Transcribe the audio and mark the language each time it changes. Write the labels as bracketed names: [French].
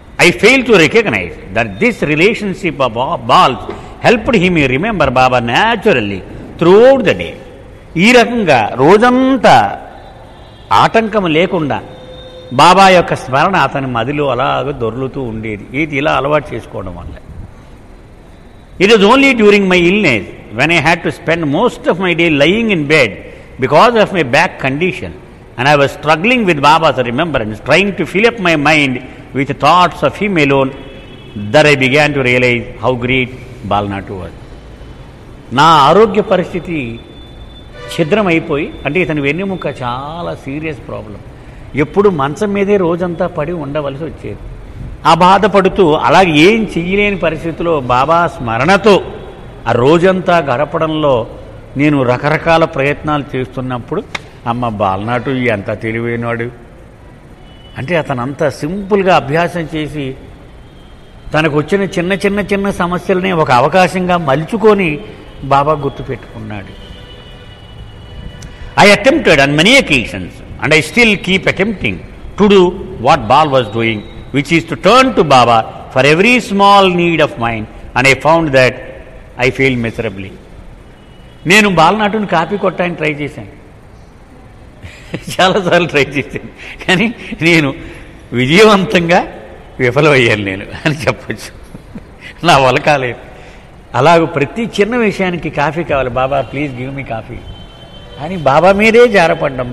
[English] I fail to recognise that this relationship of balls helped him remember Baba naturally throughout the day. [Telugu] ఈ రకంగా రోజంతా ఆటంకం లేకుండా బాబా యొక్క స్మరణ అతని మదిలో అలాగ దొర్లుతూ ఉండేది. ఇది ఇలా అలవాటు చేసుకోవడం వల్ల. [English] It is only during my illness when I had to spend most of my day lying in bed because of my back condition, and I was struggling with Baba's remembrance, trying to fill up my mind with thoughts of him alone, that I began to realize how great Balnatu was. [Telugu] నా ఆరోగ్య పరిస్థితి ఛిద్రమైపోయి, అంటే ఇతని వెన్నెముక చాలా serious problem, ఎప్పుడు మంచం మీదే రోజంతా పడి ఉండవలసి వచ్చేది. ఆ బాధపడుతూ అలాగే ఏం చెయ్యలేని పరిస్థితిలో బాబా స్మరణతో ఆ రోజంతా గడపడంలో నేను రకరకాల ప్రయత్నాలు చేస్తున్నప్పుడు, అమ్మ బాలనాటు ఎంత తెలివైనవాడు, అంటే అతను అంత సింపుల్గా అభ్యాసం చేసి తనకు వచ్చిన చిన్న చిన్న చిన్న సమస్యలనే ఒక అవకాశంగా మలుచుకొని బాబా గుర్తుపెట్టుకున్నాడు. [English] I attempted on many occasions, and I still keep attempting to do what Bal was doing, which is to turn to Baba for every small need of mine, and I found that I failed miserably. [Telugu] నేను బాలనాటుని copy కొట్టడానికి try చేశాను, చాలాసార్లు try చేశాను, కానీ నేను విజయవంతంగా విఫలమయ్యాను నేను అని చెప్పచ్చు. నా వల్ల కాలేదు. అలాగ ప్రతి చిన్న విషయానికి కాఫీ కావాలి, [English] Baba please give me coffee [Telugu] అని బాబా మీదే జారపడ్డాం.